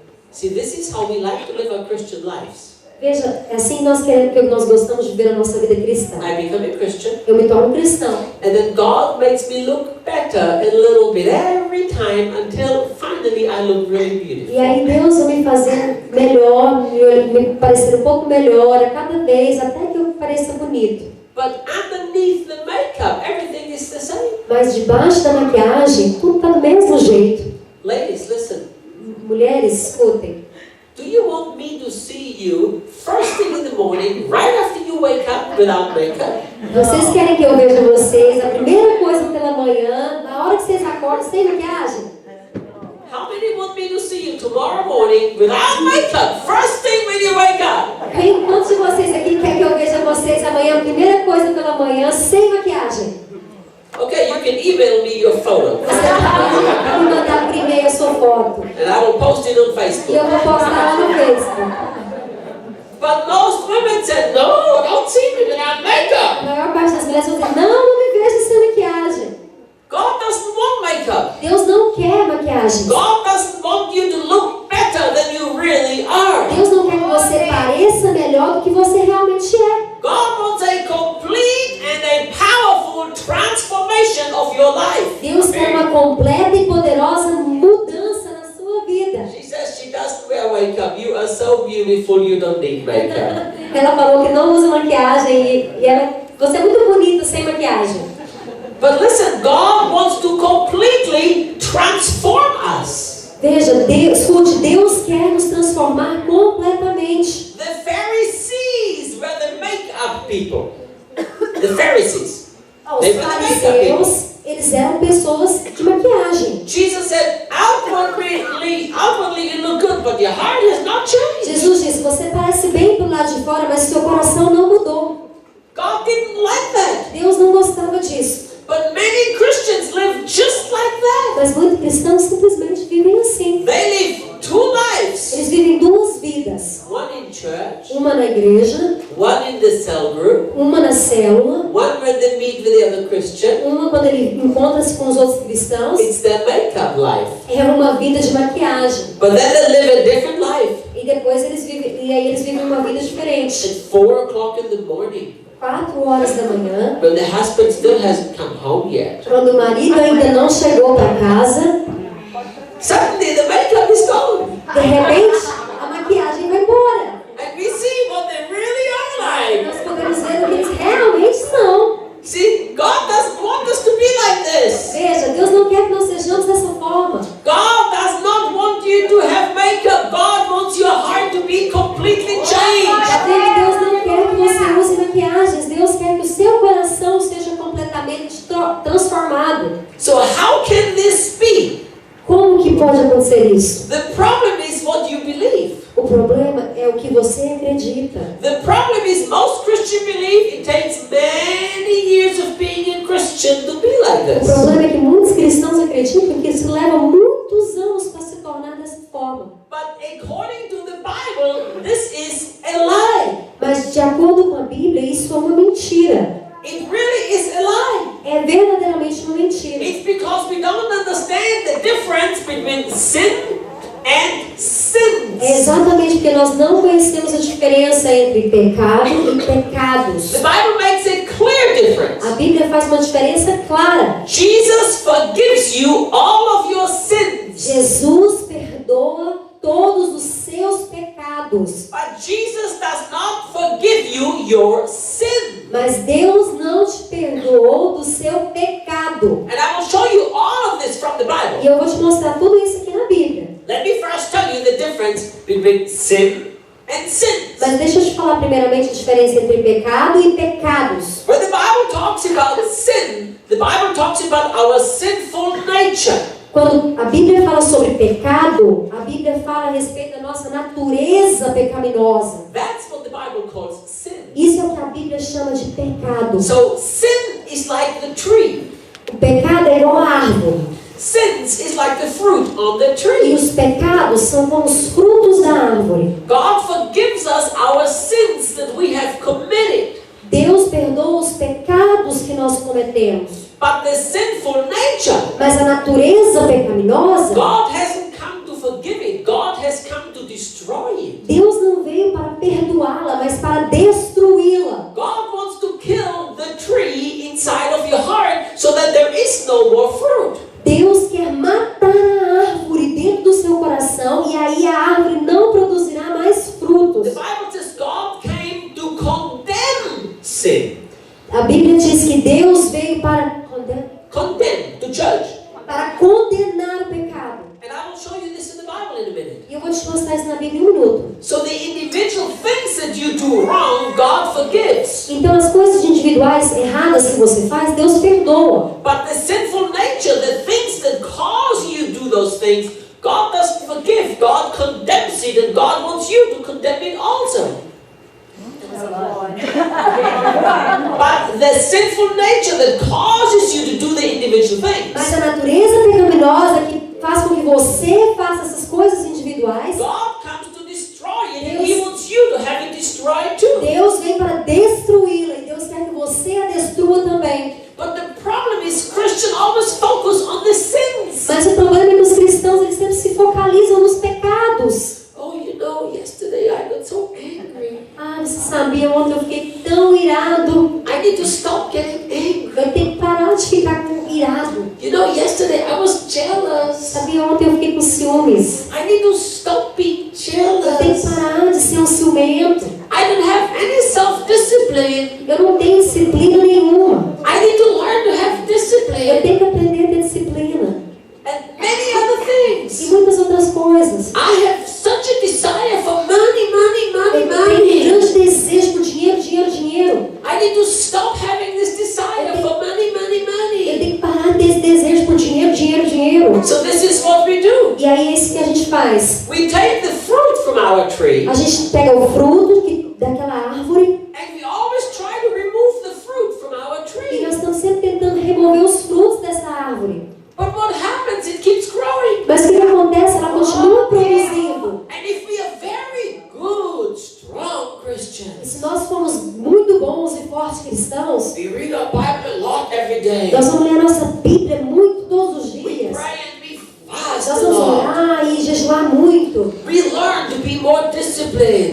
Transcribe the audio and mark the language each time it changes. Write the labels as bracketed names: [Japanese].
[English] See, this is how we like to live our Christian lives. [Portuguese] Veja, é assim que nós gostamos de viver a nossa vida cristã. [English] I become a Christian, [Portuguese] Eu me torno cristão. [English] and then God makes me look better a little bit every time until finally I look really beautiful. [Portuguese] E aí Deus vai me fazer melhor, me parecer um pouco melhor a cada vez, até que eu pareça bonito. [English] But underneath the makeup, everything is the same. [Portuguese] Mas debaixo da maquiagem, tudo está do mesmo jeito. [English] Ladies, listen. [Portuguese] Mulheres, escutem. [English] Do you want me to see you first thing in the morning, right after you wake up, without makeup? [Portuguese] Vocês querem que eu veja vocês a primeira coisa pela manhã, na hora que vocês acordam, sem maquiagem? [English] How many want me to see you tomorrow morning without makeup, first thing when you wake up? [Portuguese] Quantos de vocês aqui querem que eu veja vocês amanhã, a primeira coisa pela manhã, sem maquiagem? [English] Okay, you can email me your photo, [Portuguese] Você pode me mandar por e-mail a sua foto. [English] and I will post it on [Portuguese] E eu [English] Facebook. [Portuguese] vou postar lá no Facebook. [English] But most women said, no, don't see me without [Portuguese] A [English] makeup. [Portuguese] maior parte das mulheres vão dizer, não me veja sem maquiagem. [English] God doesn't want makeup. [Portuguese] Deus não quer maquiagem. [English] God doesn't want you to look better than you really are. [Portuguese] Deus não quer que você pareça melhor do que você realmente é. [English] God wants a complete and a powerful transformation of your life. [Portuguese] Deus quer uma completa e poderosa mudança na sua vida. [English] She says she doesn't wear makeup. You are so beautiful, you don't need makeup. [Portuguese] Ela falou que não usa maquiagem você é muito bonita sem maquiagem. [English] But listen, God wants to completely transform us. [Portuguese] Veja, escute, Deus quer nos transformar completamente. [English] The Pharisees were the makeup people. The Pharisees. [Portuguese] Os fariseus, eles eram pessoas de maquiagem. [English] Jesus said, outwardly you look good, but your heart has not changed. [Portuguese] Jesus disse, você parece bem do lado de fora, mas seu coração não mudou. [English] God didn't like that. [Portuguese] Deus não gostava disso. [English] But many Christians live just like that. [Portuguese] Mas muitos cristãos simplesmente vivem assim. [English] They live two lives. [Portuguese] Eles vivem duas vidas. [English] One in church, [Portuguese] Uma na igreja, [English] one in the cell group, [Portuguese] uma na célula, [English] one when they meet with the other Christian. [Portuguese] uma quando ele encontra-se com os outros cristãos. [English] It's their makeup life. [Portuguese] É uma vida de maquiagem. [English] But then they live a different life. [Portuguese] E depois eles vivem uma vida diferente. [English] At 4 o'clock in the morning, [Portuguese] 4 horas da manhã, [English] when the husband still hasn't come home yet, [Portuguese] quando o marido ainda não chegou para casa, [English] suddenly the makeup is gone. [Portuguese] de repente a maquiagem vai embora. [English] And we see what they really are like. [Portuguese] Nós podemos ver o que eles realmente são. [English] See, God doesn't want us to be like this. [Portuguese] Veja, Deus não quer que nós sejamos dessa forma. [English] God does not want you to have makeup. God wants your heart to be completely changed. [Portuguese] Deus não quer que você use maquiagens. Deus quer que o seu coração seja completamente transformado. [English] So how can this be? [Portuguese] Como que pode acontecer isso? [English] The problem is what you believe. [Portuguese] O problema é o que você acredita. [English] The problem is most Christians believe it takes many years of being a Christian to be like [Portuguese] O [English] this. [Portuguese] problema é que muitos cristãos acreditam que isso leva muitos anos para se tornar dessa forma. [English] But according to the Bible, this is a lie. [Portuguese] Mas de acordo com a Bíblia, isso é uma mentira. [English] It really is a lie. [Portuguese] É verdadeiramente uma mentira. [English] It's because we don't understand the difference between sin and sins. [Portuguese] É exatamente porque nós não conhecemos a diferença entre pecado e pecados. [English] The Bible makes a clear difference. [Portuguese] A Bíblia faz uma diferença clara. [English] Jesus forgives you all of your sins. [Portuguese] Jesus perdoa todos os seus pecados. [English] But Jesus does not forgive you your sin. [Portuguese] Mas Deus não te perdoou do seu pecado. [English] And I will show you all of this from the [Portuguese] E [English] Bible. [Portuguese] eu vou te mostrar tudo isso aqui na Bíblia. [English] Let me first tell you the difference between sin and sins. [Portuguese] Mas deixa eu te falar primeiramente a diferença entre pecado e pecados. [English] When the Bible talks about sin, the Bible talks about our sinful nature. [Portuguese] Quando a Bíblia fala sobre pecado, a Bíblia fala a respeito da nossa natureza pecaminosa. [English] That's what the Bible calls sin. [Portuguese] Isso é o que a Bíblia chama de pecado. [English] So sin is like the tree. [Portuguese] O pecado é igual a árvore. [English] Sins is like the fruit on the [Portuguese] E [English] tree. [Portuguese] os pecados são como os frutos da árvore. [English] God forgives us our sins that we have committed. [Portuguese] Deus perdoa os pecados que nós cometemos. [English] But the sinful nature, [Portuguese] Mas a natureza pecaminosa, [English] God hasn't come to forgive it. God has come to destroy it. [Portuguese] Deus não veio para perdoá-la, mas para destruí-la. [English] God wants to kill the tree inside of your heart so that there is no more fruit. [Portuguese] Deus quer matar a árvore dentro do seu coração e aí a árvore não produzirá mais frutos. [English] The Bible says God came to condemn sin. [Portuguese] A Bíblia diz que Deus veio para [English] Condemn, to judge. [Portuguese] condenar o pecado. [English] And I will show you this in the Bible in a minute. [Portuguese] E eu vou te mostrar isso na Bíblia em um minuto. [English] So the individual things that you do wrong, God forgives. [Portuguese] Então as coisas individuais erradas que você faz, Deus perdoa. [English] But the sinful nature, the things that cause you to do those things, God doesn't forgive. God condemns it, and God wants you to condemn it also. But the sinful nature that causes you to do the individual things, [Portuguese] Mas a natureza pecaminosa que faz com que você faça essas coisas individuais, [English] God comes to destroy it, and He wants you to have it destroyed too. [Portuguese] Deus vem para destruí-la e Deus quer que você a destrua também. [English] But the problem is Christians always focus on the sins. [Portuguese] Mas o problema é que os cristãos eles sempre se focalizam nos pecados. [English] Oh, you know, yesterday I got so angry. [Portuguese] Ah, você sabia, ontem eu fiquei tão irado. [English] I need to stop getting angry. [Portuguese] Eu tenho que parar de ficar irado. [English] You know, yesterday I was jealous. [Portuguese] Sabia, ontem eu fiquei com ciúmes. [English] I need to stop being [Portuguese] Eu tenho que [English] jealous. [Portuguese] parar de ser um ciumento. [English] I don't have any self-discipline. [Portuguese] Eu não tenho disciplina nenhuma. [English] I need to learn to have [Portuguese] Eu [English] discipline. [Portuguese] tenho que aprender a ter disciplina. [English] And many other things. [Portuguese] E muitas outras coisas. [English] I have such a desire for money, money, money, [Portuguese] Eu tenho um [English] money. [Portuguese] grande desejo por dinheiro, dinheiro, dinheiro. [English] I need to stop having this desire for money, money, [Portuguese] Eu [English] money. [Portuguese] tenho que parar desse desejo por dinheiro, dinheiro, dinheiro. [English] So this is what we do. [Portuguese] E aí é isso que a gente faz. [English] We take the fruit from our tree, [Portuguese] A gente pega o fruto daquela árvore [English] and we always try to remove the fruit from our [Portuguese] e [English] tree. [Portuguese] nós estamos sempre tentando remover os frutos dessa árvore. [English] But what happens? It keeps growing. [Portuguese] Mas o que acontece? Ela continua produzindo. [English] And if we are very good, strong [Portuguese] E [English] Christians, [Portuguese] se nós formos muito bons e fortes cristãos, [English] we read our Bible a lot every day. [Portuguese] nós vamos ler a nossa Bíblia muito todos os [English] We [Portuguese] dias. [English] pray and we fast a [Portuguese] vamos [English] lot. [Portuguese] orar e jejuar muito. [English] We learn to be more disciplined.